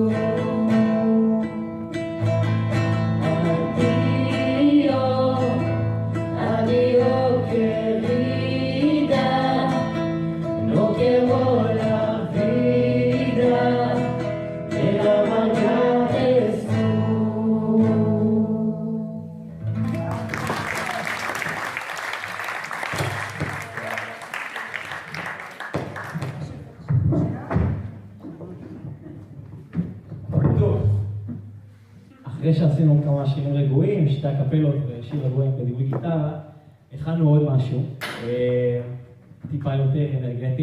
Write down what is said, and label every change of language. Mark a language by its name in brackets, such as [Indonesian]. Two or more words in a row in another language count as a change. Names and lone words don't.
[Spanish] Adiós, adiós querida, no quiero la vida, para amargates tú. [Hebrew] טוב, אחרי שעשינו כמה שירים רגועים, שתי הקפלות ושיר רגועים בדימוי גיטרה, הכנו עוד משהו, טיפה יותר אנרגטי.